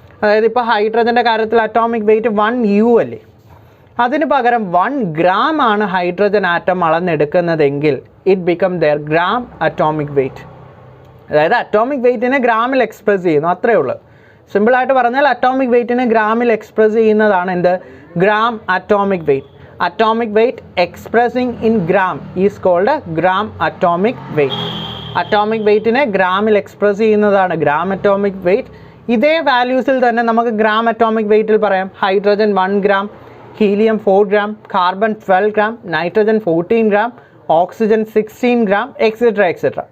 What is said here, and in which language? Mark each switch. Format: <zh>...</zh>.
<ml>അതായത് ഇപ്പോൾ ഹൈഡ്രജൻ്റെ കാര്യത്തിൽ അറ്റോമിക് വെയ്റ്റ് 1U അല്ലേ, അതിന് പകരം 1 ഗ്രാം ആണ് hydrogen atom അളന്നെടുക്കുന്നതെങ്കിൽ</ml> <en>It become their gram atomic weight.</en> <ml>അതായത് അറ്റോമിക് വെയ്റ്റിനെ ഗ്രാമിൽ എക്സ്പ്രസ് ചെയ്യുന്നു, അത്രയേ ഉള്ളൂ. സിമ്പിളായിട്ട് പറഞ്ഞാൽ അറ്റോമിക് വെയ്റ്റിനെ ഗ്രാമിൽ എക്സ്പ്രസ് ചെയ്യുന്നതാണ് എന്ത്? Gram atomic weight.</ml> <en>Atomic weight expressing in gram is called a gram atomic weight.</en> <ml>Atomic weightനെ ഗ്രാമിൽ express ചെയ്യുന്നതാണ് ഗ്രാം അറ്റോമിക് വെയ്റ്റ്. ഇതേ വാല്യൂസിൽ തന്നെ നമുക്ക് ഗ്രാം അറ്റോമിക് വെയ്റ്റിൽ പറയാം. Hydrogen 1 gram,</ml> <en>helium 4 gram, carbon 12 gram, nitrogen 14 gram, oxygen 16 gram, etc. etc.</en>